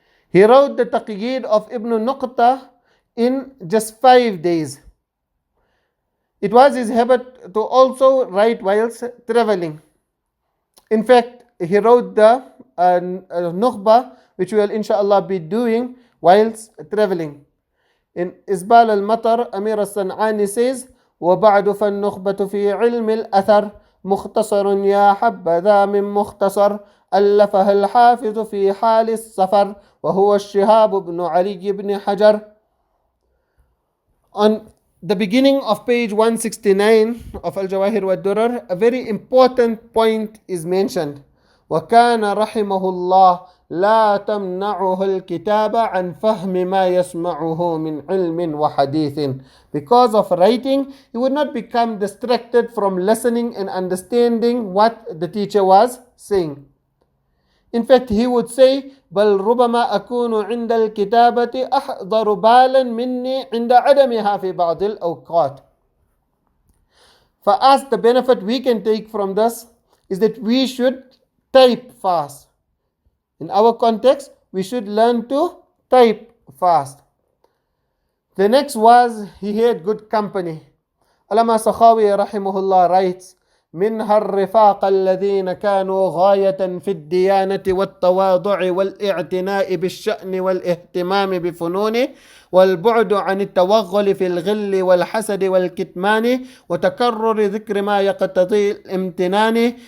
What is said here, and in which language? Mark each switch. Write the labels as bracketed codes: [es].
[en] He wrote the Taqyid of Ibn Nuqta in just 5 days. It was his habit to also write whilst traveling. In fact, he wrote the Nukhba, which we will inshallah be doing whilst traveling. In Isbal al-Matar, Amir al-San'ani says, [ar] وَبَعْدُ فَالنُّخْبَةُ فِي عِلْمِ الْأَثَرِ مُخْتَصَرٌ يَا حَبَّذَا مِن مُخْتَصَرٍ أَلَّفَهَا الْحَافِظُ فِي حَالِ السَّفَرِ وَهُوَ الشِّهَابُ بْنُ عَلِيِّ بْنِ حَجَرٍ. [en] On the beginning of page 169 of Al-Jawahir wa Durar, a very important point is mentioned. [ar] وَكَانَ رَحِمَهُllāh لا تمنعه الكتابة عن فهم ما يسمعه من علم وحديث. [en] Because of writing, he would not become distracted from listening and understanding what the teacher was saying. In fact, he would say, [ar] بل ربما أكون عند الكتابة أحضر بالا مني عند عدمها في بعض الأوقات. [en] For us, the benefit we can take from this is that we should type fast. In our context, we should learn to type fast. The next was he had good company. Allama Sakhawi rahimahullah writes, [ar] منها الرفاق الذين كانوا غاية في الديانة والتواضع والاعتناء بالشأن والاهتمام بفنونه والبعد عن التوغل في الغل والحسد والكتمان وتكرر ذكر ما يقتضي الامتنان